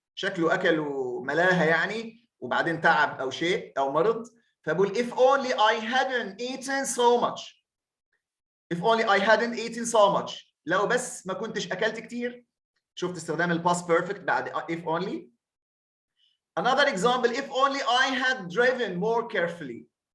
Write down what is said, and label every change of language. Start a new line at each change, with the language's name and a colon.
Arabic: شكله أكل وملاها يعني وبعدين تعب أو شيء أو مرض. فبقول
English: if only I hadn't eaten so much. If only I hadn't eaten so much.
Arabic: لو بس ما كنتش أكلت كتير. شفت استخدام الباست بيرفكت بعد
English: if only. Another example. If only I had driven more carefully.